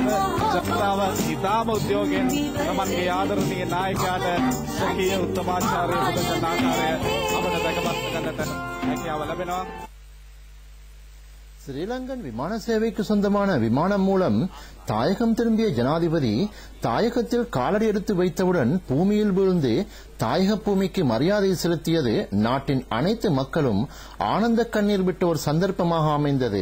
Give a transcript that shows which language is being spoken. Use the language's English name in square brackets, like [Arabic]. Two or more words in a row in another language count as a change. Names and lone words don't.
[Sinhala] ජනතාව ඉතාම උද්‍යෝගයෙන් තමන්ගේ ආදරණීය නායකයාට ස්වකීය උත්තමාචාරය පුදන ආකාරය අපට දැකපත් කරන්නට හැකියාව ලැබෙනවා. [Tamil] ஸ்ரீலங்கன் விமான சேவைக்கு சொந்தமான விமானம் மூலம் தாயகம் திரும்பிய ஜனாதிபதி தாயகத்தில் காலடி எடுத்து வைத்தவுடன் பூமியில் விழுந்து தாயக பூமிக்கு மரியாதை செலுத்தியது நாட்டின் அனைத்து மக்களும் ஆனந்த கண்ணீர் விட்ட ஒரு சந்தர்ப்பமாக அமைந்தது.